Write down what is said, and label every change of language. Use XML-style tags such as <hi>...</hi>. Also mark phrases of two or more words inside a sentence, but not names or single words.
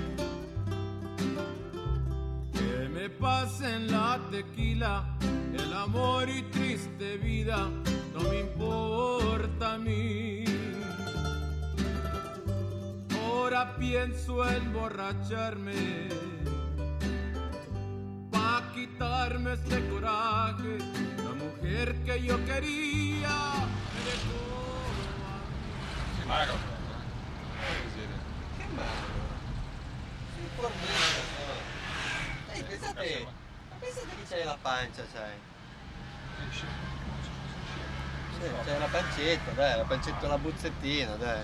<es>Que me pasen la tequila, el amor y triste vida, no me importa a mí. Ahora pienso emborracharme pa' quitarme este coraje. La mujer que yo quería me dejó.</es> <it>Mago. Che male? Sei fornito. Ehi, pensate che c'hai la pancia, c'hai. C'hai la pancetta, dai, la pancetta, la buzzettina, dai.</it>